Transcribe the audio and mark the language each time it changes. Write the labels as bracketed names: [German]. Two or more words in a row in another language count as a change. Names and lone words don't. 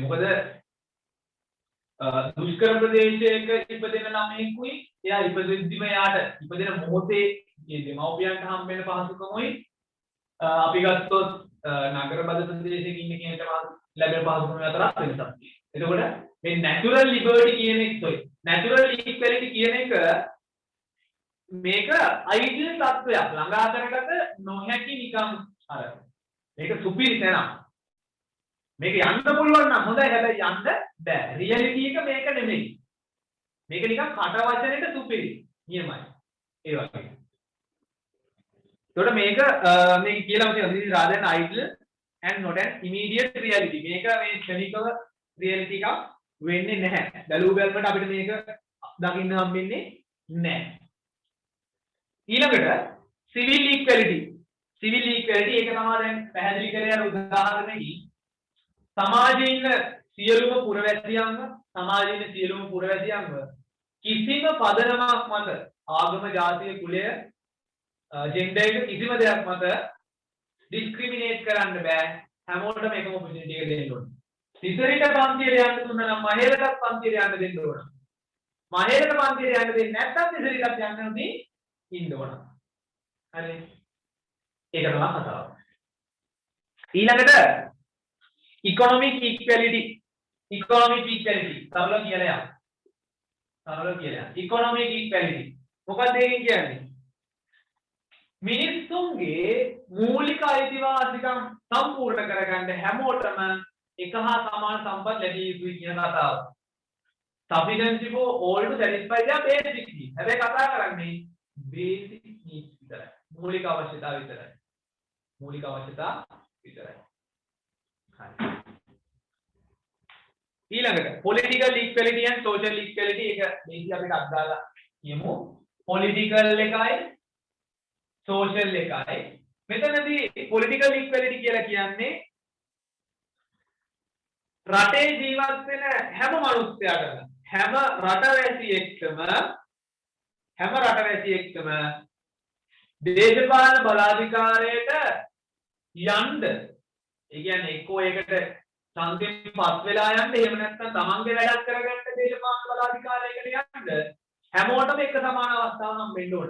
[Sinhala] මොකද දුෂ්කර ප්‍රදේශයක ඉපදෙන ළමයෙකුයි එයා ඉපදෙද්දිම යාට ඉපදෙන මොහොතේ මේ දෙමව්පියන්ට හම්බ වෙන පහසුකමයි අපි ගත්තොත් නගර බද ප්‍රදේශයක ඉන්න කෙනෙක්ට ලැබෙන පහසුකම් අතර වෙනසක් තියෙනවා. එතකොට මේ [English] natural liberty [Sinhala] කියන එක [English] natural equality [Sinhala] කියන එක මේක ideal තත්ත්වයක් ළඟා කරගත නොහැකි නිකම් අර මේක සුපිරි තැනක්. මේක යන්න පුළුවන් නම් හොඳයි හැබැයි යන්න බෑ. රියැලිටි එක මේක නෙමෙයි. මේක නිකන් කට වචනෙට සුපිරි. නියමයි. ඒ වගේ. එතකොට මේක මේ කියලා තියෙනවා [English] this is rather an ideal and not an immediate reality. [Sinhala] මේක මේ ක්ෂණිකව රියැලිටි එකක් වෙන්නේ නැහැ. බැලුව බැලමට අපිට මේක දකින්න හම්බෙන්නේ නැහැ. [English] ඊළඟට civil equality. civil equality [Sinhala] ඒක තමයි දැන් පැහැදිලි කරේ යන උදාහරණෙකින් සමාජයේ ඉන්න සියලුම පුරවැසියන්ව කිසිම පදනමක් මත ආගම ජාතිය කුලය ජෙන්ඩර් එක කිසිම දෙයක් මත ඩිස්ක්‍රිමිනේට් කරන්න බෑ. හැමෝටම එකම ඔපචුනිටි එක දෙන්න ඕනේ. තිසරිට පන්තියට යන්න දුන්නා නම් මහේලටත් පන්තියට යන්න දෙන්න ඕන. මහේලට පන්තියට යන්න දෙන්නේ නැත්නම් තිසරිටත් යන්න උදී ඉන්න ඕන. හරි. ඒක තමයි කතාව. [English] ඊළඟට economic equality. economic equality. [Sinhala] සරල කියලා. [English] economic equality. [Sinhala] මොකක්ද ඒකෙන් කියන්නේ? මිනිස්සුන්ගේ මූලික අයිතිවාසිකම් සම්පූර්ණ කරගන්න හැමෝටම එක හා සමාන සම්පත් ලැබිය යුතුයි කියන කතාව. [English] Sufficiency for all to satisfy their basic needs. [Sinhala] හැබැයි කතා කරන්නේ [English] basic needs [Sinhala] විතරයි. මූලික අවශ්‍යතා විතරයි. මූලික අවශ්‍යතා විතරයි. හරි. ඊළඟට [English] political equality and social equality [Sinhala] එක මේකයි අපිට අදාලා කියමු. political එකයි social එකයි. මෙතනදී [English] political equality [Sinhala] කියලා කියන්නේ රටේ ජීවත් වෙන හැම මිනිස්සයාටම හැම රටවැසියෙක්ටම දේශපාලන බලාධිකාරයට යන්න, ඒ කියන්නේ එක්කෝ ඒකට සංකේත පස් වෙලා යන්න, එහෙම නැත්නම් තමන්ගේ වැඩක් කරගන්න දේශපාලන බලාධිකාරයකට යන්න හැමෝටම එක සමාන අවස්ථාවක් හම්බෙන්න ඕන.